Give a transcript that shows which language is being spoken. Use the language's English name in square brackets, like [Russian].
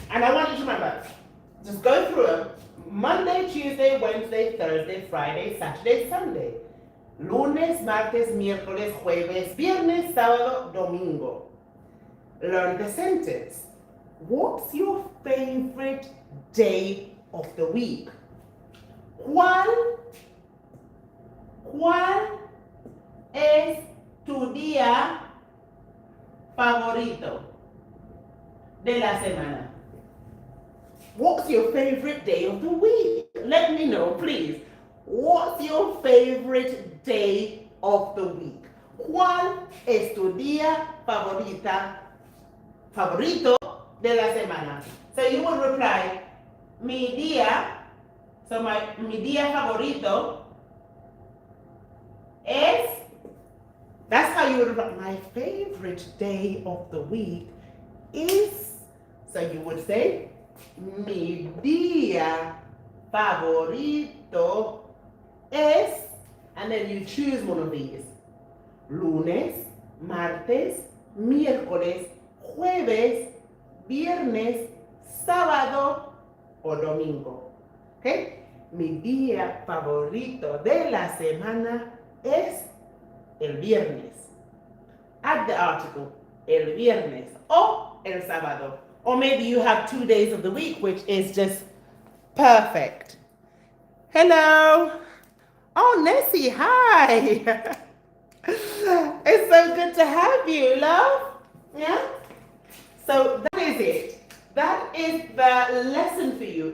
[English] And I want you to remember, just go through them. Monday, Tuesday, Wednesday, Thursday, Friday, Saturday, Sunday. [Spanish] Lunes, martes, miércoles, jueves, viernes, sábado, domingo. [English] learn the sentence. What's your favorite day of the week? [Spanish] ¿Cuál es tu día favorito de la semana? [English] What's your favorite day of the week? Let me know, please. What's your favorite day of the week? [Spanish] ¿Cuál es tu día favorito de la semana? [English] So you will reply, mi día, so [Spanish] mi día favorito es, [English] that's how you would reply, my favorite day of the week is, so you would say, mi día favorito es, and then you choose one of these. [Spanish] Lunes, martes, miércoles, jueves, viernes, sábado o domingo. ¿Okay? Mi día favorito de la semana es el viernes. [English] Add the article, [Spanish] el viernes o el sábado. [English] Or maybe you have 2 days of the week, which is just perfect. Hello. Oh, Nessie, hi. It's so good to have you, love. Yeah? So that is it. That is the lesson for you.